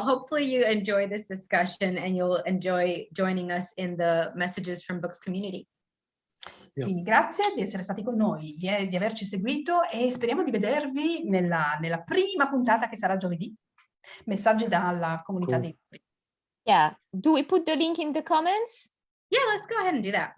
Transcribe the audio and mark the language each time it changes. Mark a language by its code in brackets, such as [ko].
[en] Hopefully you enjoy this discussion and you'll enjoy joining us in the Messages from Books community. [it] Quindi grazie di essere stati con noi, di averci seguito e speriamo di vedervi nella prima puntata che sarà giovedì. Messaggi dalla comunità dei libri. [en] Yeah. Do we put the link in the comments? Yeah, let's go ahead and do that.